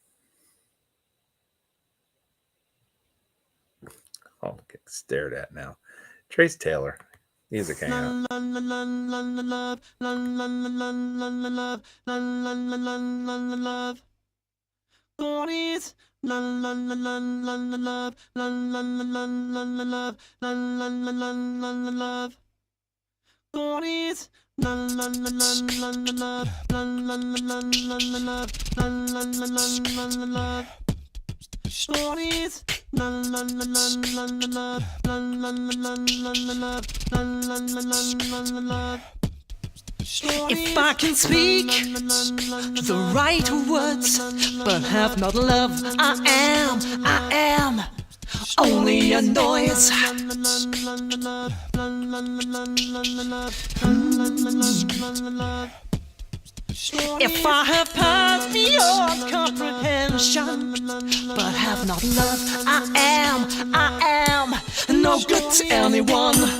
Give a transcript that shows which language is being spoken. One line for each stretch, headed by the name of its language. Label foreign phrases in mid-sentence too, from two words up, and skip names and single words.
English: I'll get stared at now. Trace Taylor, Music Hangout. God is la la la la la la love, la la la la la la love, la la la la la la love. God is la la la la la la love, la la la la la la love, la la la la la la love. God is la la la la la la love, la la la la la la love, la la la la la la love. If I can speak the right words, but have not love, I am only a noise. If I have past beyond comprehension, but have not love, I am no good to anyone.